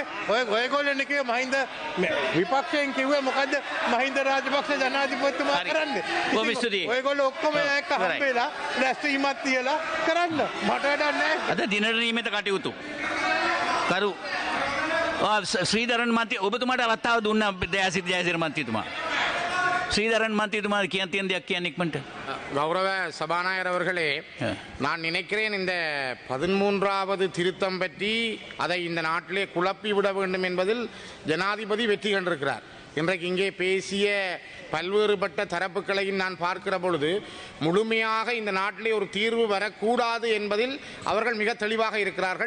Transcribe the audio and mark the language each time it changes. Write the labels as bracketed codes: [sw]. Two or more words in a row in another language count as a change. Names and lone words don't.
[si] ඔයගොල්ලෝනේ කිව්වේ මහින්ද විපක්ෂයෙන් කිව්වේ මොකද්ද මහින්ද රාජපක්ෂ ජනාධිපතිතුමා කරන්නේ. ඔයගොල්ලෝ ඔක්කොම එක්ක හම්බෙලා රැස්වීමක් තියලා කරන්න. මට වැඩක් නැහැ. අද දිනට නියමිත කටයුතු. කරු ශ්‍රීධරන් මන්ත්‍රී ඔබතුමාට අවස්ථාව දුන්නා ජයසිරි මන්ත්‍රීතුමා. ஸ்ரீதரன் மந்திரிතුමා කියන්න තියෙන දෙයක් කියන්න ඉක්මනට. [ta] கௌரவ சபாநாயகர் அவர்களே, நான் நினைக்கிறேன் இந்த 13வது திருத்தம் பற்றி அதை இந்த நாட்டிலே குழப்பி விட வேண்டும் என்பதில் ஜனாதிபதி வெற்றி கண்டிருக்கிறார். இன்றைக்கு இங்கே பேசிய பல்வேறுபட்ட தரப்புகளையும் நான் பார்க்கிற பொழுது முழுமையாக இந்த நாட்டிலே ஒரு தீர்வு வரக்கூடாது என்பதில் அவர்கள் மிக தெளிவாக இருக்கிறார்கள்.